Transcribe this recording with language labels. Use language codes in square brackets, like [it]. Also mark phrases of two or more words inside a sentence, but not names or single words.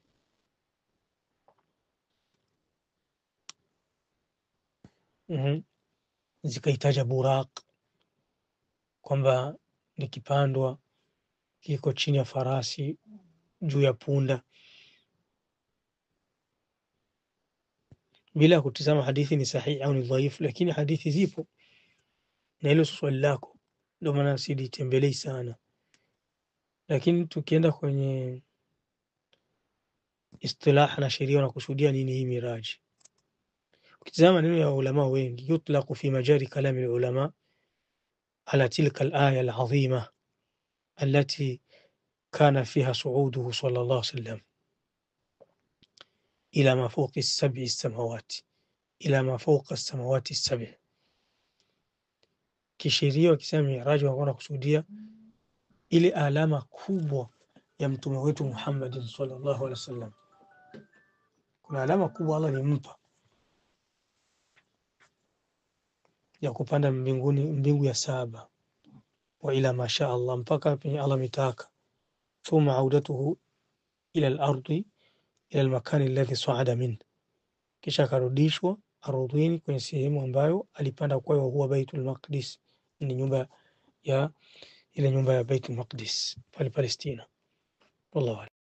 [sw] Zikaitaja buraq, kwamba nikipandwa kiko chini ya farasi juu ya punda, bila kutizama hadithi ni sahihi au ni dhaifu, lakini hadithi zipo. Na hilo swali lako, ndio maana silitembelei sana. Lakini tukienda kwenye istilah na sheria, wanakusudia nini hii miraji? Ukitizama neno ya ulama wengi, [ar] يطلق في مجاري كلام العلماء على تلك الآية العظيمة التي كان فيها صعوده صلى الله عليه وسلم إلى ما فوق السبع السماوات إلى ما فوق السماوات السبع. [sw] Kisheria wakisema miraji wanakusudia ile alama kubwa ya mtume wetu Muhammad [ar] صلى الله عليه وسلم. [sw] Kuna alama kubwa Allah alimpa ya kupanda mbinguni, mbingu ya 7, [ar] وإلا ما شاء الله, [sw] mpaka penye Allah mitaka. [ar] ثم عودته إلى الأرض إلى المكان الذي صعد من, [sw] kisha karudishwa ardhini kwenye sehemu ambayo alipanda kwayo, huwa Baitul Maqdis, ni nyumba ya ile nyumba ya Baitul Maqdis pale Palestina. Wallahu